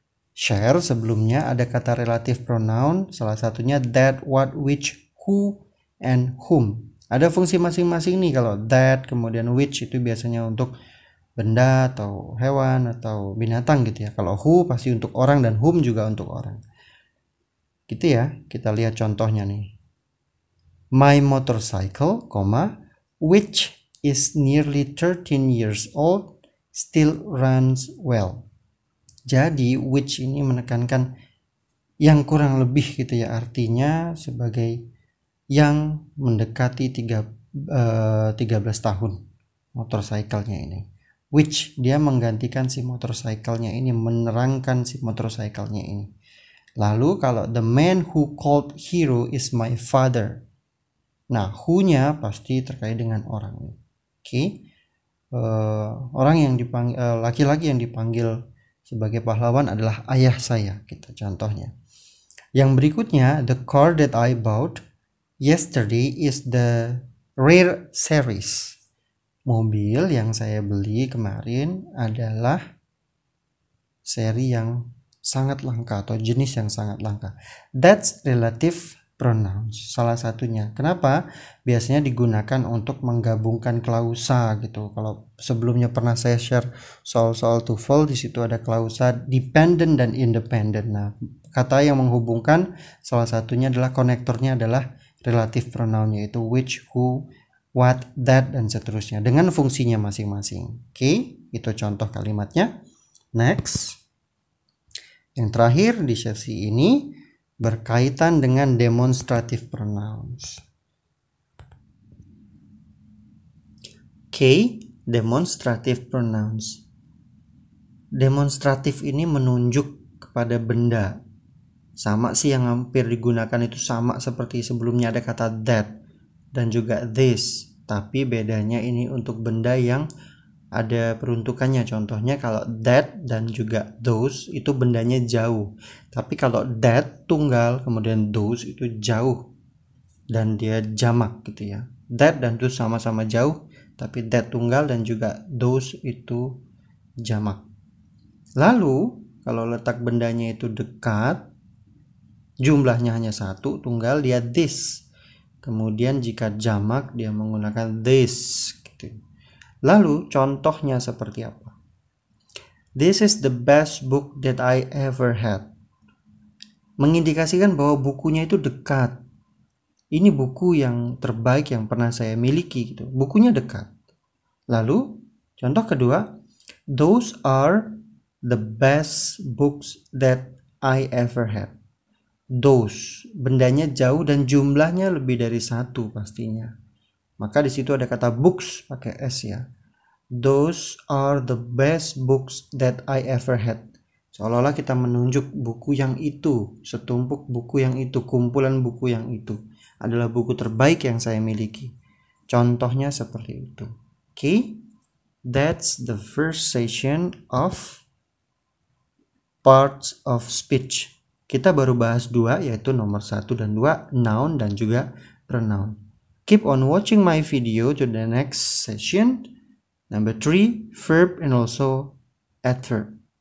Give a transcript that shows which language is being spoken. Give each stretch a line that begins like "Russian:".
Indonesian: Share sebelumnya ada kata relative pronoun, salah satunya that, what, which, who, and whom. Ada fungsi masing-masing nih. Kalau that kemudian which itu biasanya untuk benda atau hewan atau binatang gitu ya. Kalau who pasti untuk orang dan whom juga untuk orang. Gitu ya. Kita lihat contohnya nih.
English: My motorcycle, which is nearly 13 years old, still runs well.
Indonesian: Jadi which ini menekankan yang kurang lebih gitu ya, artinya sebagai yang mendekati 13 tahun motorcycle-nya ini. Which dia menggantikan si motorcycle-nya ini, menerangkan si motorcycle-nya ini. Lalu kalau
English: the man who called hero is my father.
Indonesian: Nah, who-nya pasti terkait dengan orang. Oke. Orang yang dipanggil, laki-laki yang dipanggil sebagai pahlawan adalah ayah saya, kita contohnya. Yang berikutnya,
English: the car that I bought yesterday is the rare series.
Indonesian: Mobil yang saya beli kemarin adalah seri yang sangat langka atau jenis yang sangat langka.
English: That's relative pronouns,
Indonesian: salah satunya. Kenapa? Biasanya digunakan untuk menggabungkan klausa gitu. Kalau sebelumnya pernah saya share soal-soal TOEFL, di situ ada klausa dependent dan independent. Nah, kata yang menghubungkan salah satunya adalah konektornya adalah relative pronoun, yaitu which, who, what, that, dan seterusnya dengan fungsinya masing-masing. Oke, itu contoh kalimatnya. Next. Yang terakhir di sesi ini berkaitan dengan demonstrative pronouns. Oke, demonstrative pronouns. Demonstratif ini menunjuk kepada benda. Sama sih, yang hampir digunakan itu sama seperti sebelumnya, ada kata that dan juga this. Tapi bedanya ini untuk benda yang ada peruntukannya. Contohnya kalau that dan juga those itu bendanya jauh. Tapi kalau that tunggal kemudian those itu jauh dan dia jamak gitu ya. That dan those sama-sama jauh, tapi that tunggal dan juga those itu jamak. Lalu kalau letak bendanya itu dekat, jumlahnya hanya satu tunggal, dia this. Kemudian jika jamak dia menggunakan this gitu. Lalu contohnya seperti apa?
English: This is the best book that I ever had.
Indonesian: Mengindikasikan bahwa bukunya itu dekat. Ini buku yang terbaik yang pernah saya miliki gitu. Bukunya dekat. Lalu contoh kedua,
English: those are the best books that I ever had.
Indonesian: Those, bendanya jauh dan jumlahnya lebih dari satu pastinya. Maka di situ ada kata books pakai S ya.
English: Those are the best books that I ever had.
Indonesian: Seolah-olah kita menunjuk buku yang itu, setumpuk buku yang itu, kumpulan buku yang itu adalah buku terbaik yang saya miliki. Contohnya seperti itu.
English: Okay, that's the first session of parts of speech.
Indonesian: Kita baru bahas dua, yaitu nomor 1 dan 2, noun dan juga pronoun.
English: Keep on watching my video to the next session. Number 3, verb and also adverb.